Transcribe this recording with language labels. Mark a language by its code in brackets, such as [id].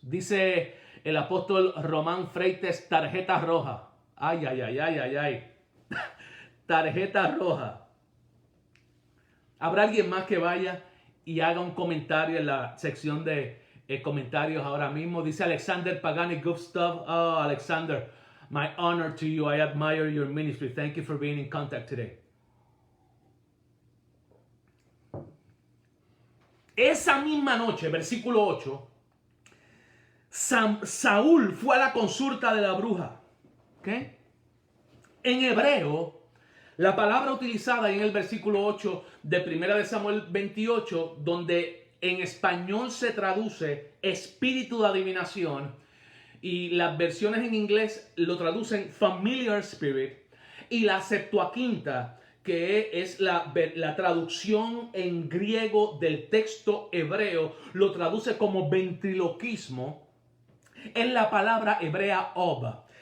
[es] Dice el apóstol Román Freites, tarjeta roja. Ay, ay, ay, ay, ay, ay. Tarjeta roja. ¿Habrá alguien más que vaya y haga un comentario en la sección de comentarios ahora mismo? Dice Alexander Pagani, [en] good stuff. Oh, Alexander, my honor to you. I admire your ministry. Thank you for being in contact today. [es] Esa misma noche, versículo 8, Saúl fue a la consulta de la bruja. ¿Okay? En hebreo, la palabra utilizada en el versículo 8 de 1 de Samuel 28, donde en español se traduce espíritu de adivinación, y las versiones en inglés lo traducen familiar spirit, y la Septuaginta, que es la traducción en griego del texto hebreo, lo traduce como ventriloquismo, es la palabra hebrea ob.